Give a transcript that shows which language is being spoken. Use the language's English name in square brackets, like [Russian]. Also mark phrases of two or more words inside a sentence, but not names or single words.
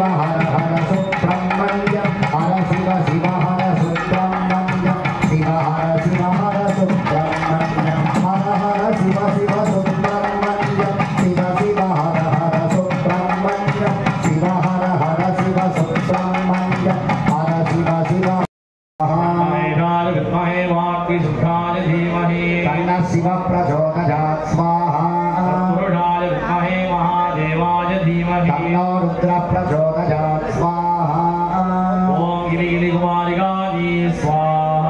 [Tamil] ஹர ஹர சுப்பிரமணியம் ஹர சிவ சிவ ஹர சுப்பிரமணியம் சிவ ஹர சிவ ஹர சுப்பிரமணியம் ஹர ஹர சிவ சிவ சுப்பிரமணியம் சிவ சிவ ஹர ஹர சுப்பிரமணியம் சிவ ஹர ஹர சிவ சுப்பிரமணியம் ஹர சிவ சிவ [Sanskrit] शिव प्रचोदयात् स्वाहा तन्नो रुद्र प्रचोदयात् स्वाहा ओम गिरिगिरिकुमारिकायै स्वाहा